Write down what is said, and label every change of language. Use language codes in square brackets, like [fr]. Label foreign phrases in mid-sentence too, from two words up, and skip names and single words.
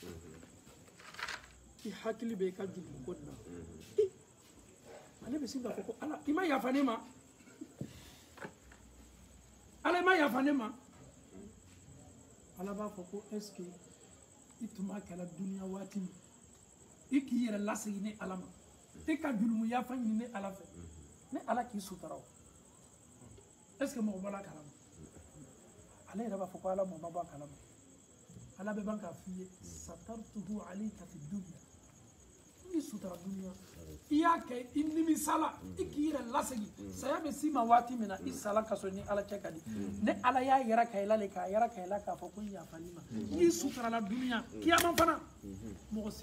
[bm] i hakili bɛ i ka jurumu ko nin na ale bɛ sin k'a fɔ ko Ala i ma yafa ne ma Ala i ma yafa ne ma Ala b'a fɔ ko [fr] est ce que [bm] i tun b'a kɛla duniya waati min i k'i yɛrɛ lasegin ni Ala ma i ka jurumu yafa ɲini ni Ala fɛ ni Ala k'i sutura o [fr] est ce que [bm] mɔgɔ bɔra a kalama ale yɛrɛ b'a fɔ ko Ala mɔgɔ ma bɔ a kalama Ala bɛ ban k'a f'i ye [ar] سترته عليك في الدنيا [bm] i sutura duniya i y'a kɛ i nimisala i k'i yɛrɛ lasegin saya bɛ s'i ma waati min na i sala ka sɔrɔ ni Ala cɛ ka di ni Ala y'a yɛrɛ ka i la le k'a yɛrɛ ka i la k'a fɔ ko n yafali ma n'i suturala duniya kiyama fana mɔgɔ si